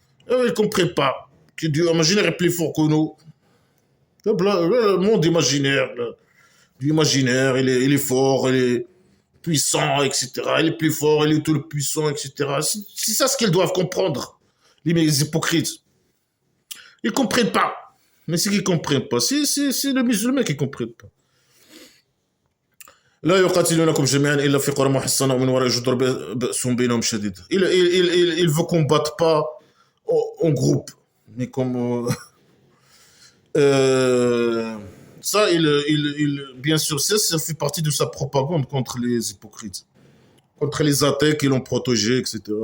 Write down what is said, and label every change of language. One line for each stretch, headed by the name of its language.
French: Eux, ils ne comprennent pas que Dieu imaginaire est plus fort que nous. Le monde imaginaire, Dieu imaginaire, il est fort, il est puissant, etc. Il est plus fort, il est tout le puissant, etc. C'est ça ce qu'ils doivent comprendre, les hypocrites. Ils ne comprennent pas. Mais c'est qu'ils ne comprennent pas. C'est les musulmans qui ne comprennent pas.
Arabic: لا يقاتلونكم جميعا الا في قرى محصنه ومن وراء جدر بأس بينهم شديد.
French: Il veut combattre pas en groupe, mais comme euh, ça, bien sûr, ça fait partie de sa propagande contre les hypocrites, contre les athées qui l'ont protégé, etc.